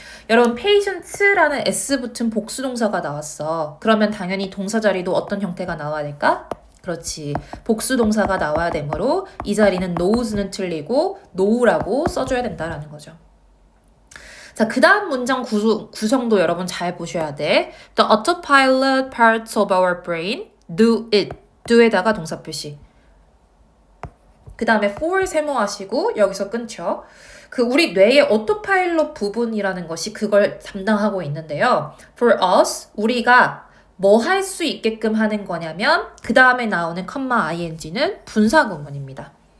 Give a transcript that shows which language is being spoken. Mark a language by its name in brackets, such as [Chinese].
[Korean] 여러분 patients라는 s 붙은 복수 동사가 나왔어. 그러면 당연히 동사 자리도 어떤 형태가 나와야 될까? 그렇지. 복수 동사가 나와야 되므로 이 자리는 knows는 틀리고 know라고 써줘야 된다라는 거죠. 자, 그 다음 문장 구성도 여러분 잘 보셔야 돼. [English] The autopilot parts of our brain do it. [Korean] do에다가 동사 표시. 그 다음에 for 세모하시고 여기서 끊죠. 그 우리 뇌의 오토파일럿 부분이라는 것이 그걸 담당하고 있는데요. For us, 우리가 뭐 할 수 있게끔 하는 거냐면 그 다음에 나오는 컴마 ing는 분사 구문입니다.